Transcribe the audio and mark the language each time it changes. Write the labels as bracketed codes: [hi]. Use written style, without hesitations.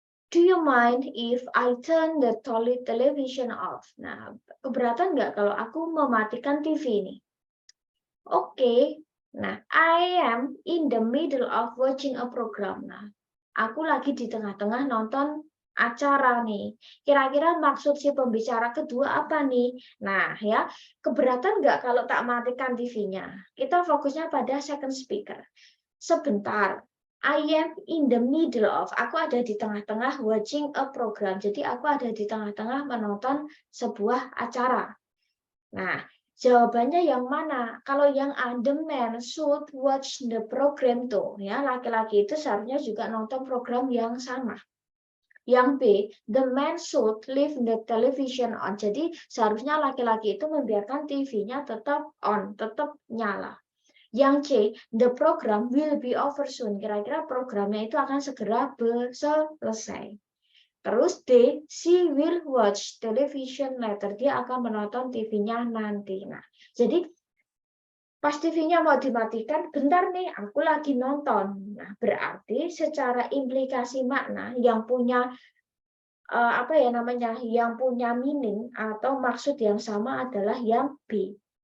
[en] Do you mind if I turn the television off? [id] Nah, keberatan nggak kalau aku mematikan TV ini? Oke. [en] Nah, I am in the middle of watching a program. [id] Nah, aku lagi di tengah-tengah nonton acara nih. Kira-kira maksud si pembicara kedua apa nih? Nah, ya, keberatan nggak kalau tak matikan TV-nya? Kita fokusnya pada [en] second speaker. [id] Sebentar, [en] I am in the middle of, [id] aku ada di tengah-tengah [en] watching a program. [id] Jadi aku ada di tengah-tengah menonton sebuah acara. Nah, jawabannya yang mana? Kalau yang A, [en] the man should watch the program [id] tuh, ya, laki-laki itu seharusnya juga nonton program yang sama. [en] Yang B, the man should leave the television on. [id] Jadi seharusnya laki-laki itu membiarkan TV-nya tetap on, tetap nyala. [en] Yang C, the program will be over soon. [id] Kira-kira programnya itu akan segera selesai. [en] Terus D, she will watch television later. [id] Dia akan menonton TV-nya nanti. Nah, jadi pas TV-nya mau dimatikan, bentar nih, aku lagi nonton. Nah, berarti secara implikasi makna yang punya apa ya namanya, yang punya meaning atau maksud yang sama adalah yang B.